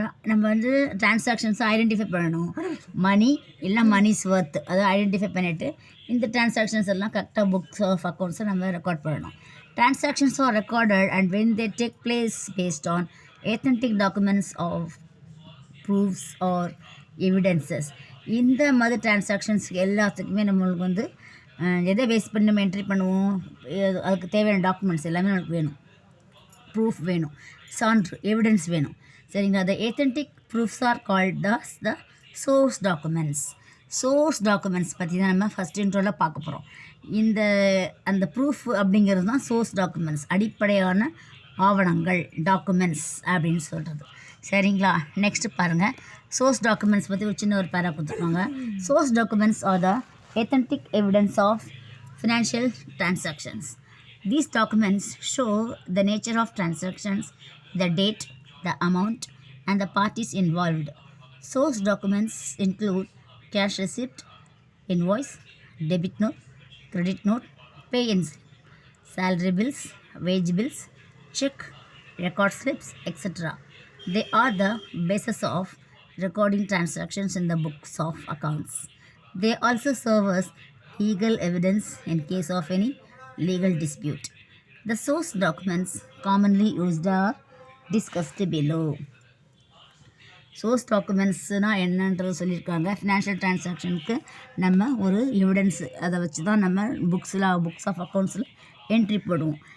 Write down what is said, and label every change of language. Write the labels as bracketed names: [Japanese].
[Tamil] நம்ம வந்து டிரான்சாக்ஷன்ஸை ஐடென்டிஃபை பண்ணணும். மணி இல்லை மணிஸ் ஒர்த் அதை ஐடென்டிஃபை பண்ணிவிட்டு இந்த டிரான்சாக்ஷன்ஸ் எல்லாம் கரெக்டாக புக்ஸ் ஆஃப் அக்கௌண்ட்ஸை நம்ம ரெக்கார்ட் பண்ணணும். [English] Transactions are recorded and when they take place based on authentic documents of proofs or evidences. [Tamil] இந்த மாதிரி டிரான்சாக்ஷன்ஸ் எல்லாத்துக்குமே நம்மளுக்கு வந்து எதை பேஸ் பண்ணி நம்ம என்ட்ரி பண்ணுவோம், அதுக்கு தேவையான டாக்குமெண்ட்ஸ் எல்லாமே நம்மளுக்கு வேணும். ப்ரூஃப் வேணும், சான்று எவிடன்ஸ் வேணும். சரிங்களா? [English] The authentic proofs are called the source documents. [Tamil] Source documents பற்றி தான் நம்ம ஃபஸ்ட் இன்ட்ரோவில் பார்க்க போகிறோம். அந்த ப்ரூஃப் அப்படிங்கிறது தான் சோர்ஸ் டாக்குமெண்ட்ஸ், அடிப்படையான ஆவணங்கள், டாக்குமெண்ட்ஸ் அப்படின்னு சொல்கிறது. சரிங்களா? நெக்ஸ்ட்டு பாருங்கள், சோர்ஸ் டாக்குமெண்ட்ஸ் பற்றி ஒரு சின்ன ஒரு பேரா கொடுத்துருக்காங்க. [English] Source documents are the authentic evidence of financial transactions. These documents show the nature of transactions, the date, the amount, and the parties involved. Source documents include cash receipt, invoice, debit note, credit note, pay-ins, salary bills, wage bills, check, record slips, etc. They are the basis of recording transactions in the books of accounts. They also serve as legal evidence in case of any legal dispute. The source documents commonly used are discussed below. [Tamil] Source டாக்குமெண்ட்ஸ்னால் என்னன்றது சொல்லியிருக்காங்க. Financial டிரான்சாக்ஷனுக்கு நம்ம ஒரு evidence, அதை வச்சு தான் நம்ம books of அக்கௌண்ட்ஸில் entry போடுவோம்.